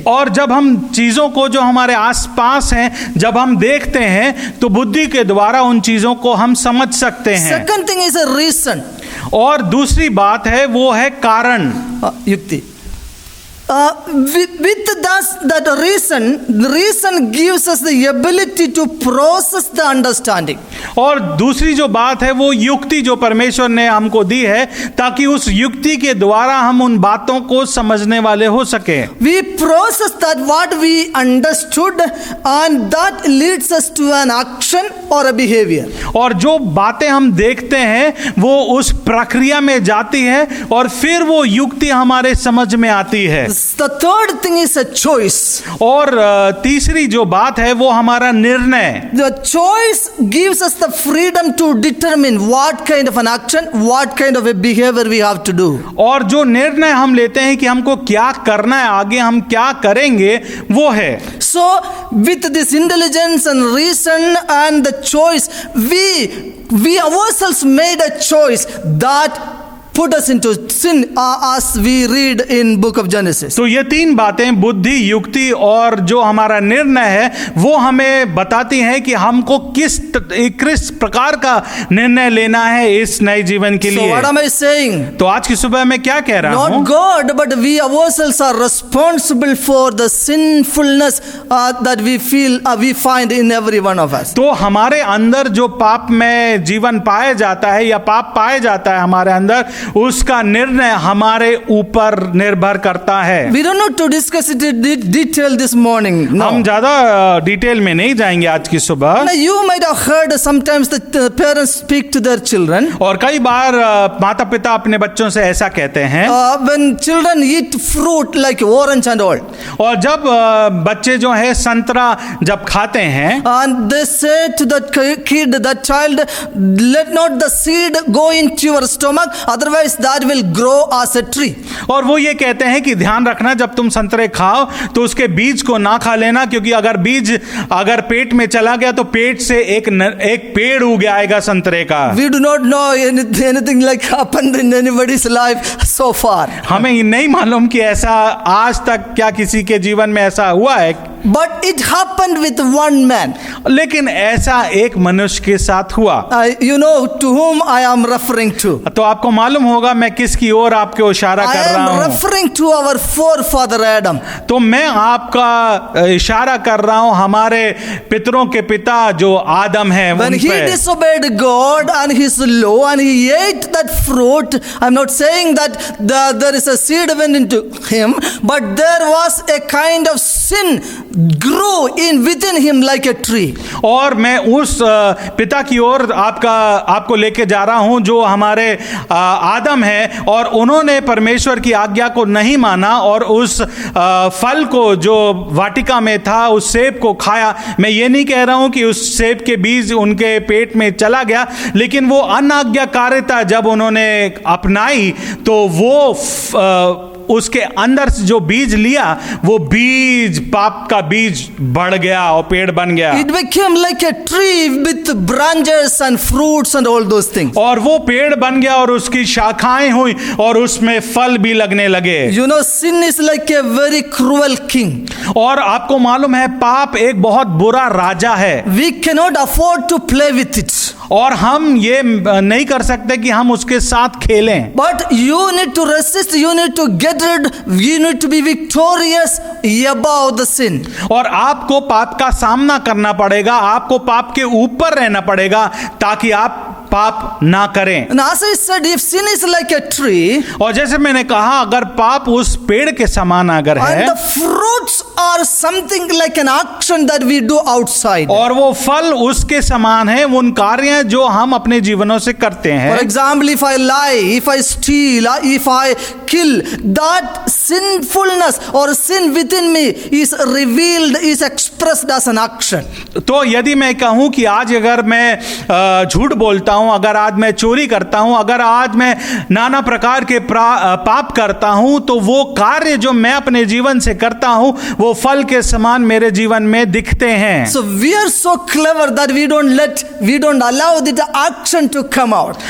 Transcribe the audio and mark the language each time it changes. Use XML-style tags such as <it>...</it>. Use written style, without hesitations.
<hi>और जब हम चीजों को जो हमारे आसपास हैं जब हम देखते हैं तो बुद्धि के द्वारा उन चीजों को हम समझ सकते हैं।</hi> <en>Second thing is a reason.</en> <hi>और दूसरी बात है वो है कारण। Yukti.</hi> <en>With that reason gives us the ability to process the understanding.</en> <hi>और दूसरी जो बात है वो युक्ति जो परमेश्वर ने हमको दी है ताकि उस युक्ति के द्वारा हम उन बातों को समझने वाले हो सके।</hi> <en>We process that what we understood and that leads us to an action or a behavior.</en> <hi>और जो बातें हम देखते हैं वो उस प्रक्रिया में जाती है और फिर वो युक्ति हमारे समझ में आती है।</hi> <en>The third thing is a choice.</en> <hi>और तीसरी जो बात है वो हमारा निर्णय।</hi> <en>The choice gives us the freedom to determine what kind of an action, what kind of a behavior we have to do.</en> <hi>और जो निर्णय हम लेते हैं कि हमको क्या करना है, आगे हम क्या करेंगे, वो है।</hi> <en>So with this intelligence and reason and the choice, we ourselves made a choice that put us into sin, as we read in book of Genesis.</en> <hi>तो ये तीन बातें बुद्धि, युक्ति और जो हमारा निर्णय है वो हमें बताती हैं कि हमको किस प्रकार का निर्णय लेना है इस नए जीवन के लिए।</hi> <en>So what am I saying?</en> <hi>तो आज की सुबह मैं क्या कह रहा हूँ?</hi> <en>Not God, but we ourselves are responsible for the sinfulness that we find in every one of us.</en> <hi>तो हमारे अंदर जो पाप में जीवन पाया जाता है या पाप पाया जाता है हमारे अंदर, उसका निर्णय हमारे ऊपर निर्भर करता है।</hi> <en>We don't know to discuss it in detail this morning. No.</en> <hi>हम ज्यादा डिटेल में नहीं जाएंगे आज की सुबह।</hi> <en>Now you might have heard sometimes the parents speak to their children.</en> <hi>और कई बार माता पिता अपने बच्चों से ऐसा कहते हैं।</hi> <en>When children eat fruit like orange and all.</en> <hi>और जब बच्चे जो है संतरा जब खाते हैं,</hi> <en>and they say to that kid, that child, let not the seed go into your stomach, otherwise that will grow as a tree.</en> <hi>और वो ये कहते हैं कि ध्यान रखना जब तुम संतरे खाओ तो उसके बीज को ना खा लेना, क्योंकि अगर बीज अगर पेट में चला गया तो पेट से एक पेड़ उग आएगा संतरे का।</hi> <en>We do not know anything like happened in anybody's life so far.</en> <hi>हमें ये नहीं मालूम कि ऐसा आज तक क्या किसी के जीवन में ऐसा हुआ है।</hi> <en>But it happened with one man.</en> <hi>लेकिन ऐसा एक मनुष्य के साथ हुआ।</hi> <en>You know to whom I am referring to.</en> <hi>तो आपको मालूम होगा मैं किसकी ओर आपको इशारा कर रहा हूँ।</hi> <en>I am referring to our forefather Adam.</en> <hi>तो मैं आपका इशारा कर रहा हूँ हमारे पितरों के पिता जो आदम है।</hi> <en>When he disobeyed God and his law and he ate that fruit, I'm not saying that there is a seed went into him, but there was a kind of sin grew in within him like a tree.</en> <hi>और मैं उस पिता की ओर आपको लेके जा रहा हूं जो हमारे आदम है, और उन्होंने परमेश्वर की आज्ञा को नहीं माना और उस फल को जो वाटिका में था उस सेब को खाया। मैं ये नहीं कह रहा हूं कि उस सेब के बीज उनके पेट में चला गया, लेकिन वो अनाज्ञाकारिता जब उन्होंने अपनाई तो वो उसके अंदर से जो बीज लिया, वो बीज पाप का बीज बढ़ गया और पेड़ बन गया।</hi> <en>It became like a tree with branches and fruits and all those things.</en> <hi>और वो पेड़ बन गया और उसकी शाखाएं हुई और उसमें फल भी लगने लगे।</hi> <en>You know, sin is like a very cruel king.</en> <hi>और आपको मालूम है पाप एक बहुत बुरा राजा है,</hi> <en>We cannot afford to play with it.</en> <hi>और हम ये नहीं कर सकते कि हम उसके साथ खेलें।</hi> <en>But you need to resist, you need to get rid, you need to be victorious above the sin.</en> <hi>और आपको पाप का सामना करना पड़ेगा, आपको पाप के ऊपर रहना पड़ेगा ताकि आप पाप ना करें।</hi> <en>And as I said, if sin is like a tree,</en> <hi>और जैसे मैंने कहा, अगर पाप उस पेड़ के समान अगर है,</hi> <en>and the fruits are something like an action that we do outside.</en> <hi>और वो फल उसके समान है, उन कार्य जो हम अपने जीवनों से करते हैं।</hi> <en>For example, if I lie, if I steal, if I kill, that sinfulness or sin within me is revealed, is expressed as an action.</en> <hi>तो यदि मैं कहूं कि आज अगर मैं झूठ बोलता हूं, अगर आज मैं चोरी करता हूं, अगर आज मैं नाना प्रकार के पाप करता हूं, तो वो कार्य जो मैं अपने जीवन से करता हूं वो फल के समान मेरे जीवन में दिखते हैं।</hi> <en>So we are so clever that we don't allow the action to come out.</en>